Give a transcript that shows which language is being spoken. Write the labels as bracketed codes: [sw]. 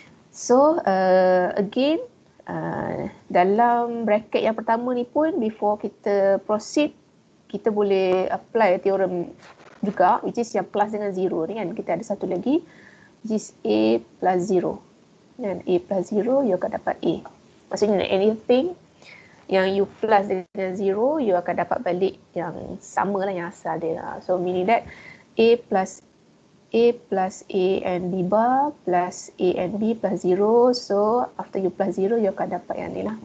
[ms] So, again, dalam bracket yang pertama ni pun, [en] before [ms] kita proceed, kita boleh apply teorem juga, which is yang plus dengan 0 ni kan. Kita ada satu lagi, which is A plus 0. Dan A plus 0, you akan dapat A. Maksudnya anything yang you plus dengan 0, you akan dapat balik yang sama lah, yang asal dia. [en] So meaning that A plus A and B bar plus A and B plus 0. [ms] So after you plus 0, you akan dapat yang ni lah.